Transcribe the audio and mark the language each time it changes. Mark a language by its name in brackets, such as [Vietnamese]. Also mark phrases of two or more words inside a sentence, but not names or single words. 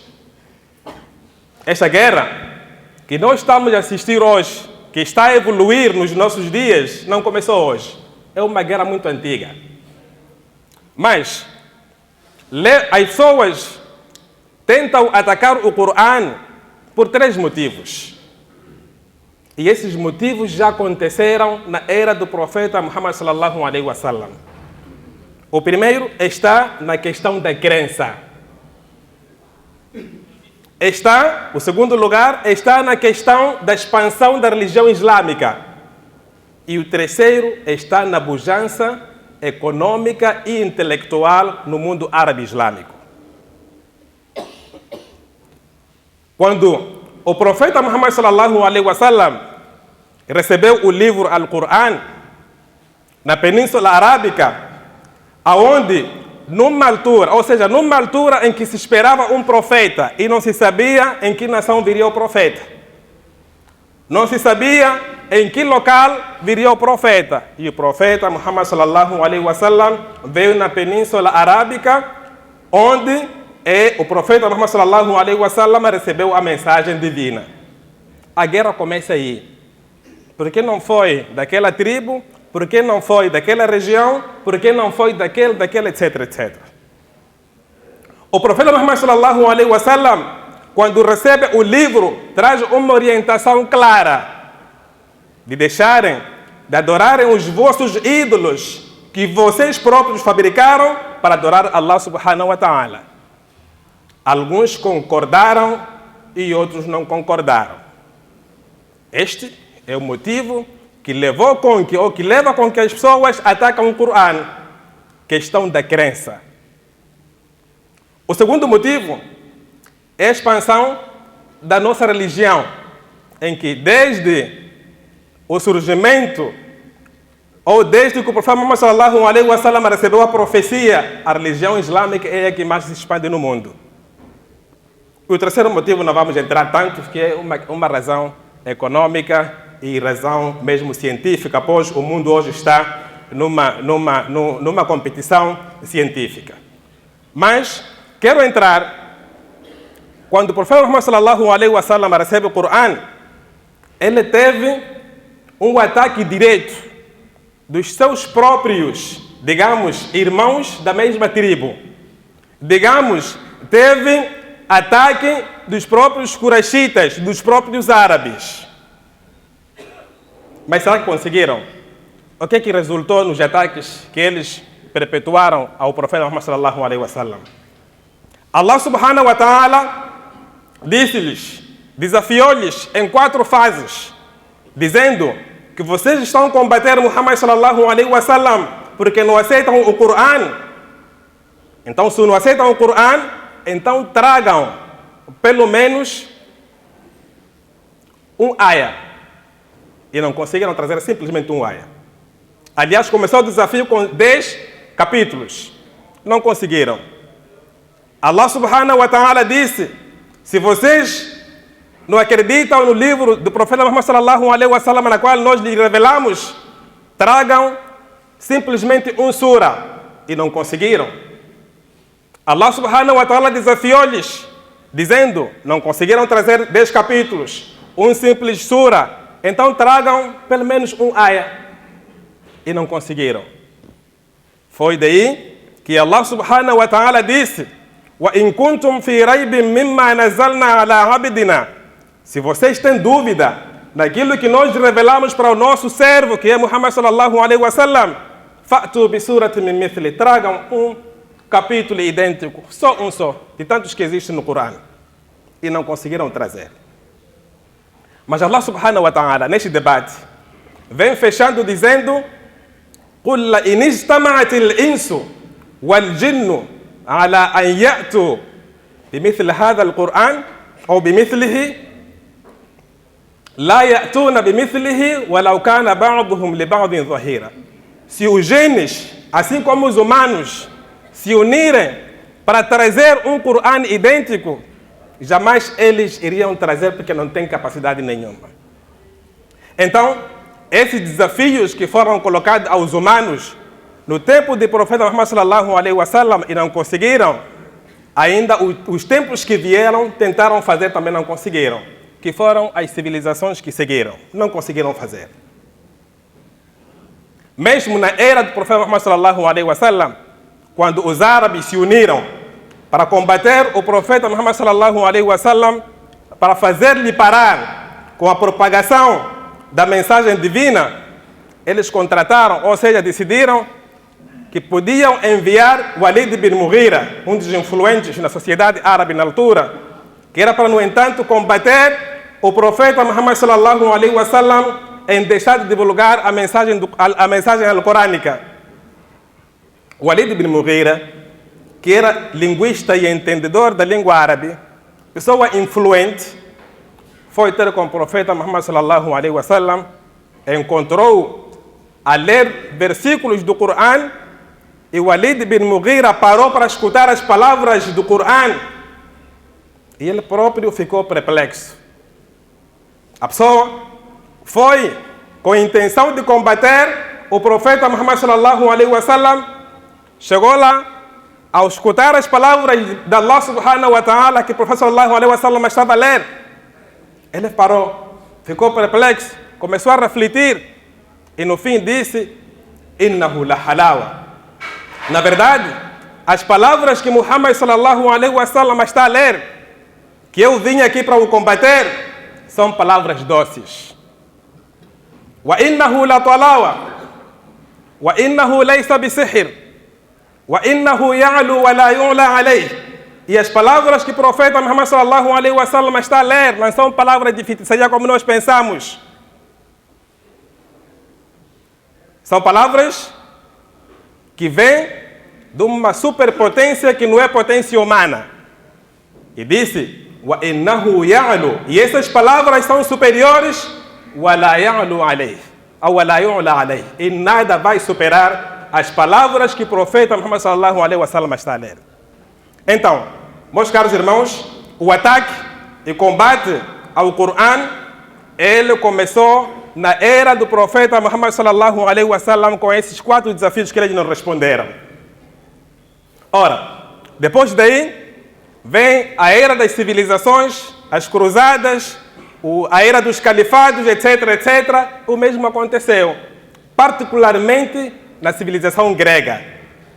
[Portuguese] Esta guerra que nós estamos a assistir hoje, que está a evoluir nos nossos dias, não começou hoje. É uma guerra muito antiga. Mas as pessoas tentam atacar o Corão por 3 motivos. E esses motivos já aconteceram na era do profeta Muhammad [Arabic] صلى الله عليه وسلم. [Portuguese] O primeiro está na questão da crença. O segundo lugar está na questão da expansão da religião islâmica. E o terceiro está na pujança econômica e intelectual no mundo árabe islâmico. Quando o profeta Muhammad [Arabic] صلى الله عليه وسلم [Portuguese] recebeu o livro Al-Qur'an na Península Arábica, aonde numa altura em que se esperava um profeta e não se sabia em que nação viria o profeta. Não se sabia em que local viria o profeta. E o profeta Muhammad [Arabic] صلى الله عليه وسلم [Portuguese] veio na Península Arábica, onde o profeta Muhammad [Arabic] صلى الله عليه وسلم [Portuguese] recebeu a mensagem divina. A guerra começa aí. Por que não foi daquela tribo? Por que não foi daquela região? Por que não foi daquele, etc, etc. O profeta Muhammad [Arabic] صلى الله عليه وسلم, [Portuguese] quando recebe o livro, traz uma orientação clara de de adorarem os vossos ídolos que vocês próprios fabricaram para adorar [Arabic] الله سبحانه وتعالى. [Portuguese] Alguns concordaram e outros não concordaram. Este é o motivo que leva com que as pessoas atacam o Corão. Questão da crença. O segundo motivo é a expansão da nossa religião, em que desde o surgimento, ou desde que o profeta Muhammad [Arabic] صلى الله عليه وسلم [Portuguese] recebeu a profecia, a religião islâmica é a que mais se expande no mundo. E o terceiro motivo não vamos entrar tanto, que é uma razão econômica e razão mesmo científica, pois o mundo hoje está numa competição científica. Mas quero entrar, quando o profeta Muhammad [Arabic] صلى الله عليه وسلم [Portuguese] recebe o Corão, ele teve um ataque direto dos seus próprios, digamos, irmãos da mesma tribo. digamos, teve ataque dos próprios quraishitas, dos próprios árabes. Mas será que conseguiram? O que é que resultou nos ataques que eles perpetuaram ao profeta Muhammad [Arabic] صلى الله عليه وسلم? الله سبحانه وتعالى [Portuguese] disse-lhes, desafiou-lhes em 4 fases, dizendo que vocês estão a combater Muhammad [Arabic] صلى الله عليه وسلم [Portuguese] porque não aceitam o Coran. Então, se não aceitam o Coran, então tragam pelo menos um aya. E não conseguiram trazer simplesmente um aya. Aliás, começou o desafio com 10 capítulos. Não conseguiram. [Arabic] الله سبحانه وتعالى [Portuguese] disse, se vocês não acreditam no livro do profeta Muhammad [Arabic] صلى الله عليه وسلم, [Portuguese] na qual nós lhe revelamos, tragam simplesmente um sura. E não conseguiram. [Arabic] الله سبحانه وتعالى [Portuguese] desafiou-lhes, dizendo, não conseguiram trazer 10 capítulos, um simples sura, então tragam pelo menos um aya. E não conseguiram. Foi daí que [Arabic] الله سبحانه وتعالى [Portuguese] disse, [Arabic] وَإِن كُنْتُمْ فِي رَيْبٍ مِمَّا نَزَّلْنَا عَلَىٰ عَبْدِنَا. [Portuguese] Se vocês têm dúvida naquilo que nós revelamos para o nosso servo, que é Muhammad [Arabic] صلى الله عليه وسلم, فَأْتُوا بِسُورَةٍ مِّن مِثْلِهِ. [Portuguese] Tragam um capítulo idêntico, só, de tantos que existem no Corão. E não conseguiram trazer. Mas [Arabic] الله سبحانه وتعالى, [Portuguese] neste debate, vem fechando dizendo, [Arabic] قُلْ لَإِنِ اجْتَمَعَتِ الْإِنسُ وَالْجِنُّ على أن يأتوا بمثل هذا القرآن أو بمثله لا يأتون بمثله ولو كان بعضهم لبعض ظهيرا. [Portuguese] Se os genes, assim como os humanos, se unirem para trazer um Corão idêntico, jamais eles iriam trazer porque não têm capacidade nenhuma. Então, esses desafios que foram colocados aos humanos no tempo do profeta Muhammad [Arabic] صلى الله عليه وسلم [Portuguese] e não conseguiram, ainda os tempos que vieram tentaram fazer, também não conseguiram, que foram as civilizações que seguiram, não conseguiram fazer. Mesmo na era do profeta Muhammad [Arabic] صلى الله عليه وسلم, [Portuguese] quando os árabes se uniram para combater o profeta Muhammad [Arabic] صلى الله عليه وسلم, [Portuguese] para fazer-lhe parar com a propagação da mensagem divina, eles contrataram, ou seja, decidiram que podiam enviar Walid bin Mughira, um dos influentes na sociedade árabe na altura, que era para, no entanto, combater o profeta Muhammad [Arabic] صلى الله عليه وسلم [Portuguese] em deixar de divulgar a mensagem alcorânica. Walid bin Mughira, que era linguista e entendedor da língua árabe, pessoa influente, foi ter com o profeta Muhammad [Arabic] صلى الله عليه وسلم, [Portuguese] encontrou a ler versículos do Corão. E Walid bin Mughira parou para escutar as palavras do Corão. E ele próprio ficou perplexo. A pessoa foi com a intenção de combater o profeta Muhammad [Arabic] صلى الله عليه وسلم. [Portuguese] Chegou lá, ao escutar as palavras de [Arabic] الله سبحانه وتعالى [Portuguese] que o profeta [Arabic] صلى الله عليه وسلم [Portuguese] estava a ler, ele parou, ficou perplexo, começou a refletir e no fim disse, [Arabic] إنه لحلاوة. [Portuguese] Na verdade, as palavras que Muhammad [Arabic] صلى الله عليه وسلم [Portuguese] está a ler, que eu vim aqui para o combater, são palavras doces. [Arabic] وإنه لطلاوة، وإنه ليس بسحر، وإنه يعلو ولا يعلى عليه. [Portuguese] E as palavras que o profeta Muhammad [Arabic] صلى الله عليه وسلم [Portuguese] está a ler não são palavras de feitiçaria como nós pensamos. São palavras que vem de uma superpotência que não é potência humana. E disse, [Arabic] وإنه يعلو, [Portuguese] e essas palavras são superiores, [Arabic] ولا يعلو عليه, ou ولا يعلى عليه, [Portuguese] e nada vai superar as palavras que o profeta Muhammad [Arabic] صلى الله عليه وسلم [Portuguese] está a ler. Então, meus caros irmãos, o ataque e combate ao Corão, ele começou na era do profeta Muhammad [Arabic] صلى الله عليه وسلم [Portuguese] com esses 4 desafios que eles não responderam. Ora, depois daí, vem a era das civilizações, as cruzadas, a era dos califados, etc, etc. O mesmo aconteceu, particularmente na civilização grega.